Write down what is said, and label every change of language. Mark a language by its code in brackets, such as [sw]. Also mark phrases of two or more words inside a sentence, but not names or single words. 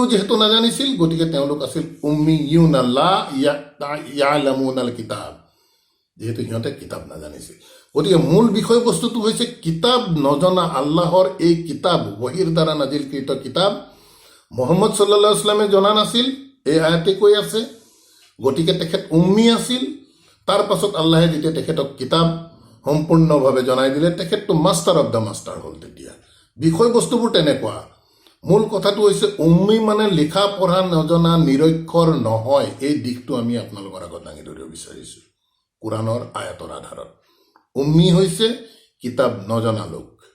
[as] যিহেতু নাজানিছিল গতিকে তেওঁলোক আছিল [ar] أميون لا يعلمون الكتاب [as] যেহেতু সিহঁতে কিতাব নাজানিছিল গতিকে মূল বিষয়বস্তুটো হৈছে কিতাব নজনা আল্লাহৰ এই কিতাব ওহিৰ দ্বাৰা নাজিলকৃত কিতাব মুহাম্মদ [ar] صلى الله عليه وسلم [as] জনা নাছিল এই আয়াতে কৈ আছে গতিকে তেখেত উম্মি আছিল তাৰ পাছত আল্লাহে যেতিয়া তেখেতক কিতাব সম্পূৰ্ণভাৱে জনাই দিলে তেখেতটো [en] master of the master [as] হ'ল তেতিয়া বিষয়বস্তুবোৰ তেনেকুৱা মূল কথাটো হৈছে উম্মি মানে লিখা পঢ়া নজনা নিৰক্ষৰ নহয় এই দিশটো আমি আপোনালোকৰ আগত দাঙি ধৰিব বিচাৰিছোঁ কোৰাণৰ আয়াতৰ আধাৰত উম্মি হৈছে কিতাব নজনা লোক